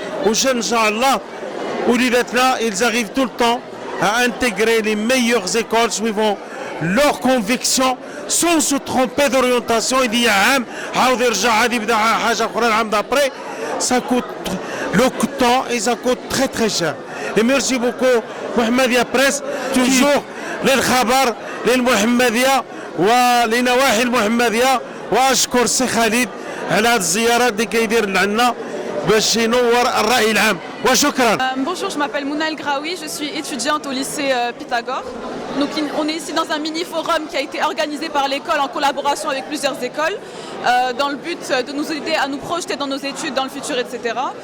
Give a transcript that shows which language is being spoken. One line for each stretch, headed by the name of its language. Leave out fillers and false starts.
Arabic: وان شاء الله وليداتنا
French: ils arrivent tout le temps à intégrer les meilleures écoles suivant leurs convictions sans se tromper d'orientation. Il y a
Arabic: عام عاود يرجع عاد يبدا حاجه اخرى العام
French: d'après. Ça coûte le temps et ça coûte très très cher. Et merci beaucoup محمدية بريس toujours
Arabic: للخبر للمحمدية ولنواحي المحمدية. واشكر السي خالد على هذه الزيارات اللي كيدير لنا باش ينور الرأي العام وشكرا.
French: Bonjour, je m'appelle Mouna El Graoui, je suis étudiante au lycée Pythagore. Donc on est ici dans un mini-forum qui a été organisé par l'école en collaboration avec plusieurs écoles dans le but de nous aider à nous projeter dans nos études, dans le futur, etc.